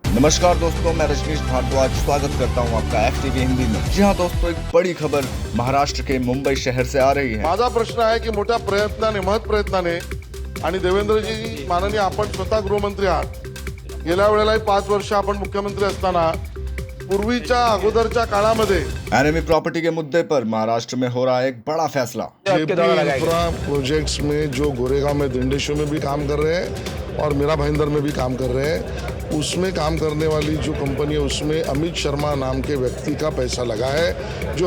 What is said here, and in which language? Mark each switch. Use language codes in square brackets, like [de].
[hi] नमस्कार दोस्तों, मैं रजनीश भारद्वाज स्वागत करता हूं आपका FTV हिंदी में। जी हां दोस्तों, एक बड़ी खबर महाराष्ट्र के मुंबई शहर से आ रही है। [mr] माझा प्रश्न आहे की मोठ्या प्रयत्नाने महत् प्रयत्नाने आणि देवेंद्रजी माननीय आपण स्वतः गृहमंत्री आहात। गेल्या वेळेलाही 5 वर्ष आपण मुख्यमंत्री असताना पूर्वीच्या अगोदरच्या काळामध्ये [hi] एनिमी प्रॉपर्टी के मुद्दे पर महाराष्ट्र में हो रहा है एक बड़ा फैसला। जेपी इंफ्रा प्रोजेक्ट्स में जो गोरेगांव में दिंडेश्वर में भी काम कर रहे हैं और मीरा भाईंदर में भी काम कर रहे हैं, उसमें काम करने वाली जो कंपनी है उसमें अमित शर्मा नाम के व्यक्ति का पैसा लगा है।